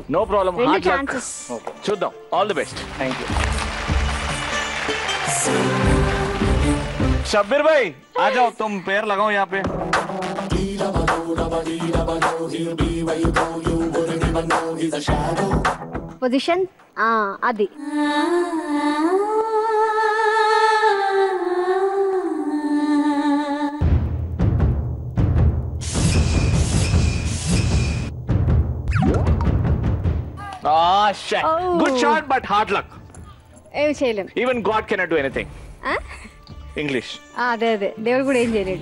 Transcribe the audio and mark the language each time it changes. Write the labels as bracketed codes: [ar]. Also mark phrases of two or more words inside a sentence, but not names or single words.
[en] no problem. 2 ఛాన్సెస్. [te] చూద్దాం. [en] all the best. thank you. [hi] शब्बीर भाई आ जाओ, तुम पैर लगाओ यहाँ पे. [te] పొజిషన్ అది. [en] Good shot, but hard luck. [te] ఏమి చేయలేం. [en] Even God cannot do anything. English. [te] అదే దేవుడు కూడా ఏం చేయలేడు.